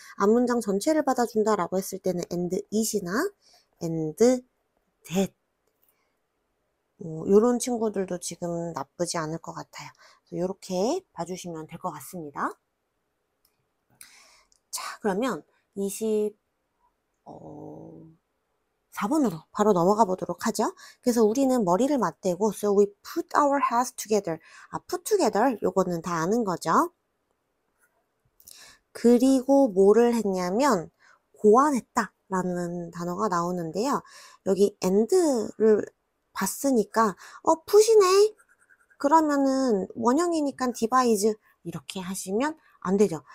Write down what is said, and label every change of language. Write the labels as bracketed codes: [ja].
[ko] 앞문장 전체를 받아준다라고 했을 때는 [en] and it [ko] 이나 [en] and that [ko] 요런 친구들도 지금 나쁘지 않을 것 같아요. 이렇게 봐주시면 될 것 같습니다. 자, 그러면 24번으로 바로 넘어가 보도록 하죠. 그래서 우리는 머리를 맞대고 [en] so we put our heads together. [ko] put together 요거는 다 아는 거죠. 그리고 뭐를 했냐면 고안했다 라는 단어가 나오는데요. 여기 and를 봤으니까 put이네. 그러면은 원형이니까 devise 이렇게 하시면 안 되죠.